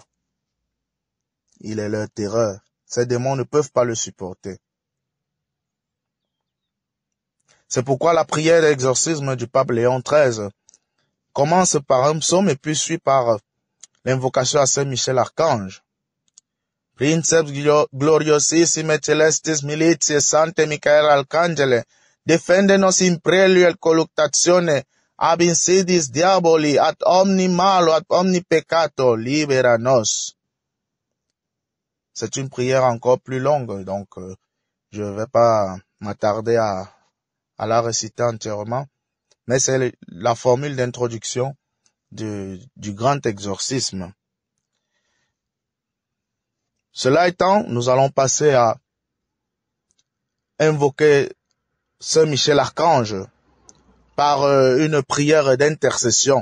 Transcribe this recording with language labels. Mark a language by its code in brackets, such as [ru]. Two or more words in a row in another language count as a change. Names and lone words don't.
[fr] Il est leur terreur. Ces démons ne peuvent pas le supporter. C'est pourquoi la prière d'exorcisme du pape Léon XIII commence par un psaume et puis suit par l'invocation à Saint Michel Archange. [la] Princeps gloriosissime celestis militiae Sancte Michael Arcangele, defende-nos in prelio et colluctatione, ab insidis diaboli, ad omni malo, ad omni peccato, libera nos. [fr] C'est une prière encore plus longue, donc je ne vais pas m'attarder à la réciter entièrement, mais c'est la formule d'introduction du grand exorcisme. Cela étant, nous allons passer à invoquer Saint Michel Archange par une prière d'intercession.